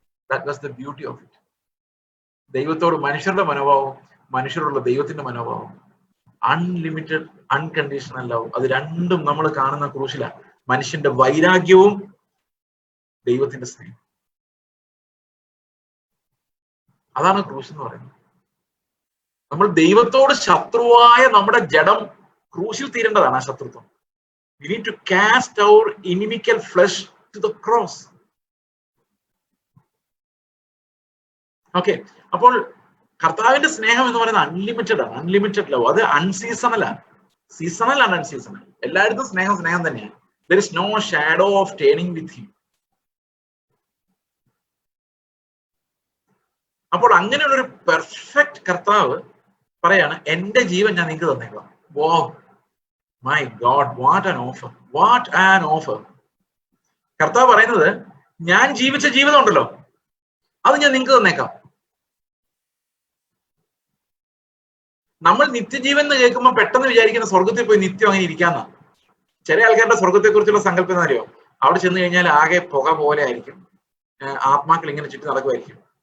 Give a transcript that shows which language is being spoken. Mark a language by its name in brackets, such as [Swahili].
[English] That was the beauty of it. [Malayalam] ദൈവത്തോട് മനുഷ്യരുടെ മനോഭാവം, മനുഷ്യരോടുള്ള ദൈവത്തിന്റെ മനോഭാവം, [English] unlimited unconditional love, [Malayalam] അത് രണ്ടും നമ്മൾ കാണുന്ന ക്രൂശിലാണ്. മനുഷ്യന്റെ വൈരാഗ്യവും ദൈവത്തിന്റെ സ്നേഹം, അതാണ് ക്രൂശ് എന്ന് പറയുന്നത്. നമ്മൾ ദൈവത്തോട് ശത്രുവായ നമ്മുടെ ജഡം ക്രൂശിൽ തീരേണ്ടതാണ് ആ ശത്രുത്വം. [English] We need to cast our inimical flesh to the cross. [Malayalam] Okay, അപ്പോൾ കർത്താവിന്റെ സ്നേഹം എന്ന് പറയുന്നത് അൺലിമിറ്റഡ് ആണ്, അൺലിമിറ്റഡ് ലവ്. അത് അൺസീസണൽ ആണ്, സീസണൽ ആണ് അൺസീസണൽ. എല്ലായിടത്തും സ്നേഹം തന്നെയാണ്. [English] There is no shadow of turning with him. [Malayalam] അപ്പോൾ അങ്ങനെയുള്ളൊരു പെർഫെക്റ്റ് കർത്താവ് പറയാണ്, എന്റെ ജീവൻ ഞാൻ നിങ്ങൾക്ക് തന്നേക്കാം. [English] Wow, my God, what an offer, what an offer. [Malayalam] കർത്താവ് പറയുന്നത്, ഞാൻ ജീവിച്ച ജീവിതം ഉണ്ടല്ലോ അത് ഞാൻ നിങ്ങൾക്ക് തന്നേക്കാം. നമ്മൾ നിത്യജീവൻ എന്ന് കേൾക്കുമ്പോൾ പെട്ടെന്ന് വിചാരിക്കുന്ന സ്വർഗത്തിൽ പോയി നിത്യം അങ്ങനെ ഇരിക്കാന്നാ. ചില ആൾക്കാരുടെ സ്വർഗത്തെ കുറിച്ചുള്ള സങ്കല്പം എന്ന് അറിയോ? അവിടെ ചെന്ന് കഴിഞ്ഞാൽ ആകെ പുക പോലെ ആയിരിക്കും, ആത്മാക്കൾ ഇങ്ങനെ ചുറ്റി നടക്കുമായിരിക്കും.